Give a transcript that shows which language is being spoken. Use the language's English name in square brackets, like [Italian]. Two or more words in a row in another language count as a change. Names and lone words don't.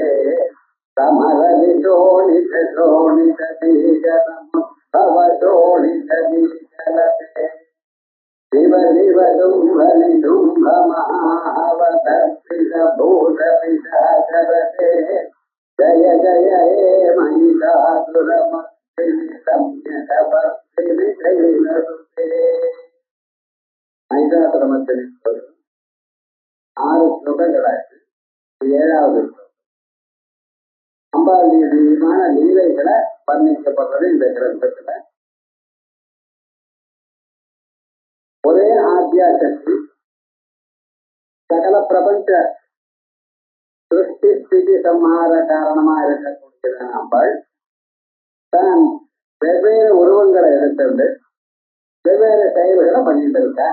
[Sanskrit] समरविशोणित शोणित बीजसमुद्भव शोणित बीजलते शिव शिव दुम्भनि दुम्भ महावतर्पित भूत पिशाचरते जय जय हे महिषासुरमर्दिनि संज्ञकवर्तिनि शैलसुते महिषासुरमर्दिनि 6 ஸ்லோகங்களாச்சு. [Tamil] 7வது அம்பாளுடைய திவ்யமான லீலைகளை வர்ணிக்கப்படுறது இந்த கிரந்தத்துல. ஒரே ஆத்யா சக்தி சகல பிரபஞ்ச சிருஷ்டி ஸ்திதி சம்ஹார காரணமா இருக்கக்கூடியதான அம்பாள் தான் வெவ்வேறு உருவங்களை எடுத்துட்டு வெவ்வேறு செயல்களை பண்ணிட்டு இருக்கா.